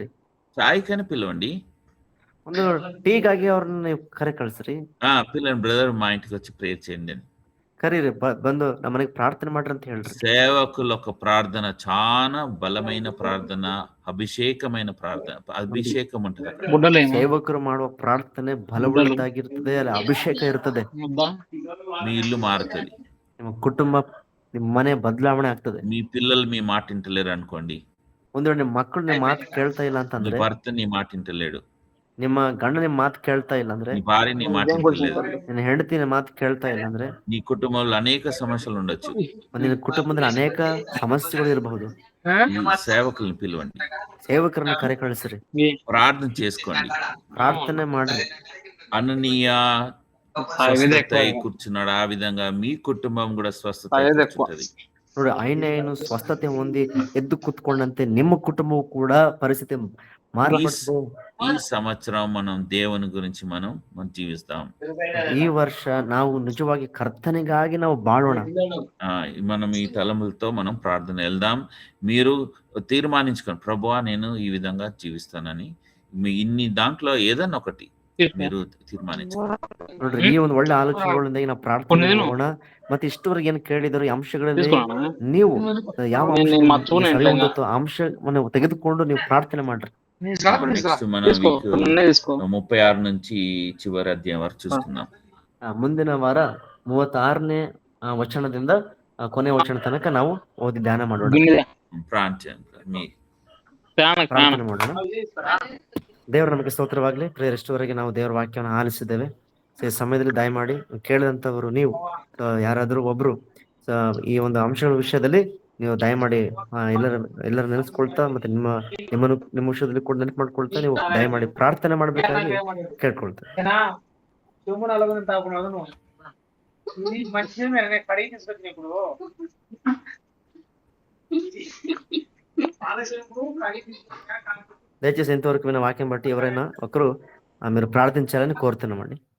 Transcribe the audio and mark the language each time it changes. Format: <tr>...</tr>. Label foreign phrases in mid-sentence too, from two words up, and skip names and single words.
<te>చాయ్కని పిలవండి.</te> <kn>ಒಂದು ಟೀಗಾಗಿ ಅವ್ರನ್ನ ನೀವು ಕರೆ ಕಳ್ಸ್ರಿ.</kn> <te>పిల్లండి, బ్రదర్ మా ఇంటికి వచ్చి ప్రేయర్ చేయండి అని.</te> <kn>ಕರೀರಿ, ಬಂದು ನಮ್ಮ ಮನೆಗೆ ಪ್ರಾರ್ಥನೆ ಮಾಡ್ರಿ ಅಂತ ಹೇಳ್ರಿ.</kn> <te>సేవకుల యొక్క ప్రార్థన చాలా బలమైన ప్రార్థన, అభిషేకమైన ప్రార్థన. అభిషేకం ఉంటుంది అక్కడ.</te> <kn>ಸೇವಕರು ಮಾಡುವ ಪ್ರಾರ್ಥನೆ ಬಲವುಳ್ಳದಾಗಿರ್ತದೆ, ಅಲ್ಲಿ ಅಭಿಷೇಕ ಇರ್ತದೆ.</kn> <te>మీ ఇల్లు మారుతుంది.</te> <kn>ನಿಮ್ಮ ಕುಟುಂಬ, ನಿಮ್ಮ ಮನೆ ಬದಲಾವಣೆ ಆಗ್ತದೆ.</kn> <te>మీ పిల్లలు మీ మాట వింటలేరు అనుకోండి.</te> <kn>ಒಂದು ವೇಳೆ ನಿಮ್ಮ ಮಕ್ಕಳು ನಿಮ್ಮ ಮಾತು ಕೇಳ್ತಾ ಇಲ್ಲ</kn> <te>నీ</te> <kn>ಅಂತಂದ್ರೆ,</kn> <te>భర్త నీ మాట వింటలేడు,</te> <kn>ನಿಮ್ಮ ಗಂಡ ನಿಮ್ಮ ಮಾತು ಕೇಳ್ತಾ ಇಲ್ಲ ಅಂದ್ರೆ,</kn> <te>నీ భార్య నీ మాట వింటలేదు,</te> <kn>ನಿನ್ನ ಹೆಂಡತಿ ನಿಮ್ಮ ಮಾತು ಕೇಳ್ತಾ ಇಲ್ಲ ಅಂದ್ರೆ,</kn> <te>నీ కుటుంబంలో అనేక సమస్యలు ఉండొచ్చు.</te> <kn>ನಿನ್ನ ಕುಟುಂಬದಲ್ಲಿ ಅನೇಕ ಸಮಸ್ಯೆಗಳು ಇರಬಹುದು.</kn> <te>ఈ సేవకుల్ని పిలవండి.</te> <kn>ಸೇವಕರನ್ನ ಕರೆ ಕಳಿಸ್ರಿ.</kn> <te>ప్రార్థన చేసుకోండి.</te> <kn>ಪ್ರಾರ್ಥನೆ ಮಾಡ್ರಿ.</kn> <te>అననీయ స్వస్థత కూర్చున్నాడు, ఆ విధంగా మీ కుటుంబం కూడా స్వస్థత కూర్చుంటది.</te> <kn>ನೋಡಿ, ಐನೇನು ಸ್ವಸ್ಥತೆ ಹೊಂದಿ ಎದ್ದು ಕೂತ್ಕೊಂಡಂತೆ ನಿಮ್ಮ ಕುಟುಂಬವು ಕೂಡ ಪರಿಸ್ಥಿತಿ ಮಾರ್ಪಟ್ಟು,</kn> <te>ఈ సంవత్సరం మనం దేవుని గురించి మనం జీవిస్తాం.</te> <kn>ಈ ವರ್ಷ ನಾವು ನಿಜವಾಗಿ ಕರ್ತನಿಗಾಗಿ ನಾವು ಬಾಳೋಣ.</kn> <te>మనం ఈ తలములతో మనం ప్రార్థన వెళ్దాం. మీరు తీర్మానించుకోండి, ప్రభువా నేను ఈ విధంగా జీవిస్తానని. మీ ఇన్ని దాంట్లో ఏదన్నా ఒకటి మీరు ತೀರ್ಮಾನಿಸ್ಕೊಳ್ಳಿ.</te> <kn>ನೋಡ್ರಿ, ಈ ಒಂದು ಒಳ್ಳೆ ಆಲೋಚನೆಗಳಿಂದ ನಾವು ಪ್ರಾರ್ಥನೆ ಮಾಡೋಣ. ಮತ್ತೆ ಇಷ್ಟವರೆಗೆ ಏನ್ ಕೇಳಿದ್ರು ಈ ಅಂಶಗಳಲ್ಲಿ ನೀವು ಯಾವ ಅಂಶವನ್ನು ತೆಗೆದುಕೊಂಡು ನೀವು ಪ್ರಾರ್ಥನೆ ಮಾಡ್ರಿ.</kn> <te>నెక్స్ట్ మనం వీక్ 36 నుంచి చివరి అధ్యాయం వరకు చూస్తున్నాం.</te> <kn>ಮುಂದಿನ ವಾರ 36ನೇ ವಚನದಿಂದ ಕೊನೆಯ ವಚನ ತನಕ ನಾವು ಓದಿ ಧ್ಯಾನ ಮಾಡೋಣ, ಪ್ರಾರ್ಥನೆ ಮಾಡೋಣ. ದೇವರ ನಮಗೆ ಸ್ತೋತ್ರವಾಗ್ಲಿ. ಪ್ರೇಯರ್, ಇಷ್ಟವರೆಗೆ ನಾವು ದೇವರ ವಾಕ್ಯವನ್ನು ಆಲಿಸಿದ್ದೇವೆ. ಈ ಸಮಯದಲ್ಲಿ ದಯಮಾಡಿ ಕೇಳಿದಂತವರು ನೀವು ಯಾರಾದ್ರೂ ಒಬ್ರು ಈ ಒಂದು ಅಂಶಗಳ ವಿಷಯದಲ್ಲಿ ನೀವು ದಯಮಾಡಿ ಎಲ್ಲರ ನೆನೆಸ್ಕೊಳ್ತಾ ಮತ್ತೆ ನಿಮ್ಮ ವಿಷಯದಲ್ಲಿ ಕೂಡ ನೆನಪು ಮಾಡ್ಕೊಳ್ತಾ ನೀವು ದಯಮಾಡಿ ಪ್ರಾರ್ಥನೆ ಮಾಡ್ಬೇಕಾಗಿ ಕೇಳ್ಕೊಳ್ತೇವೆ.</kn> <te>దయచేసి ఇంతవరకు విన్న వాక్యం బట్టి ఎవరైనా ఒకరు మీరు ప్రార్థించాలని కోరుతున్నామండి.</te>